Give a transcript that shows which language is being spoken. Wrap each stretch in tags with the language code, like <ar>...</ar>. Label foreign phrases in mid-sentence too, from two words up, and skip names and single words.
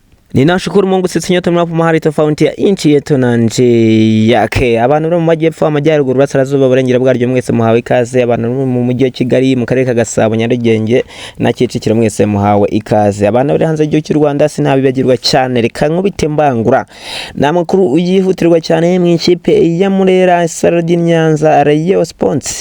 <sw>Ninashukuru Mungu sisi nyote mnapo mahali tofauti ya nchi yetu na nje yake.</sw> <rw>Abantu bari mu majyepfo, amajyaruguru, burasirazuba, burengera bwaryo mwese muhawe ikaze. Abantu mu mujyi wa Kigali, mu karere ka Gasabo, Nyarugenge na Kicukiro mwese muhawe ikaze. Abantu bari hanze y'igihugu cy'u Rwanda sinabibagirwa cyane, reka nkubite mbangura. Namakuru uyihutirwa cyane mu ikipe ya Murera Sarodi Nyanza Rayon Sports.</rw>